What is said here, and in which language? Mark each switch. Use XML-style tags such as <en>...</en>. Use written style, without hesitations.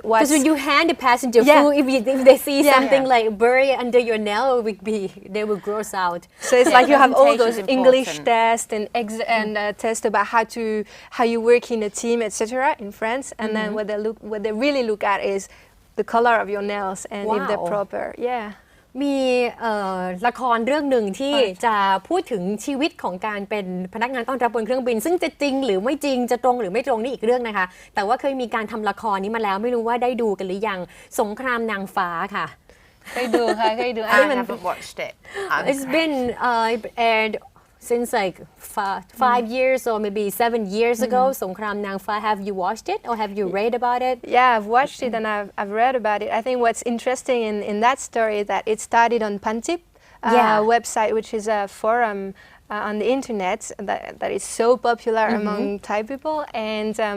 <en>because when you hand the passenger food if they see something like bury under your nail they will gross out so it's like you have all those English tests and tests about how you work in a team etc in France and then what they really look at is the color of your nails and if they're proper</en> <th>มีละครเรื่องหนึ่งที่จะพูดถึงชีวิตของการเป็นพนักงานต้อนรับบนเครื่องบินซึ่งจะจริงหรือไม่จริงจะตรงหรือไม่ตรงนี่อีกเรื่องนะคะแต่ว่าเคยมีการทำละครนี้มาแล้วไม่รู้ว่าได้ดูกันหรือยังสงครามนางฟ้าค่ะ เคยดูค่ะเคยดู</th> <en>I haven't watched it It's been aired since like 5 years or maybe 7 years ago สงครามนางฟ้า Have you watched it or have you read about it Yeah I've watched it and I've read about it I think what's interesting in that story is that it started on Pantip website which is a forum on the internet that is so popular among Thai people and</en>